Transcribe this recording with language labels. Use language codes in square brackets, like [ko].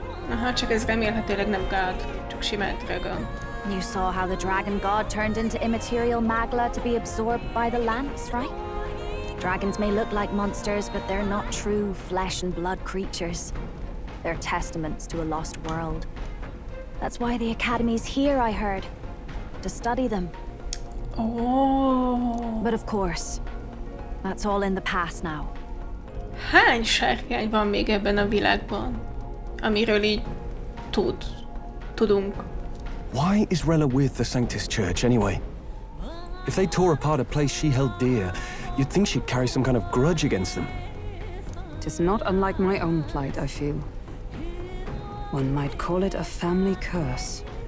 [hu] Aha, csak ez remélhetőleg nem god, csak simán dragon. [en] You saw how the dragon god turned into immaterial magla to be absorbed by the lance, right? Dragons may look like monsters, but they're not true flesh and blood creatures. They're testaments to a lost world. That's why the Academy's here, I heard. To study them. Oh. But of course, that's all in the past now. [hu] Hány sárkány van még ebben a világban, amiről így tudunk? [en] Why is Rella with the Sanctus Church, anyway? If they tore apart a place she held dear, you'd think she'd carry some kind of grudge against them. It is not unlike my own plight, I feel. One might call it a family curse.